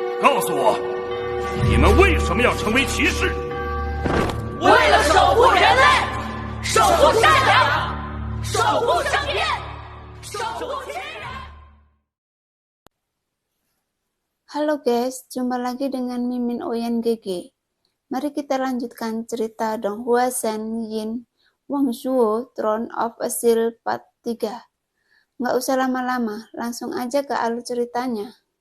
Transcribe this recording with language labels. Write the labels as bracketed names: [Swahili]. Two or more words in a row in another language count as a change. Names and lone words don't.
[Chinese] 告诉我，你们为什么要成为骑士？为了守护人类，守护善良，守护正义，守护亲人。 [Indonesian] Halo guys, jumpa lagi dengan Mimin Oyen GG. Mari kita lanjutkan cerita Donghua Shen Yin Wangzhuo Throne of Steel Part 3. Nggak usah lama-lama, langsung aja ke alur ceritanya.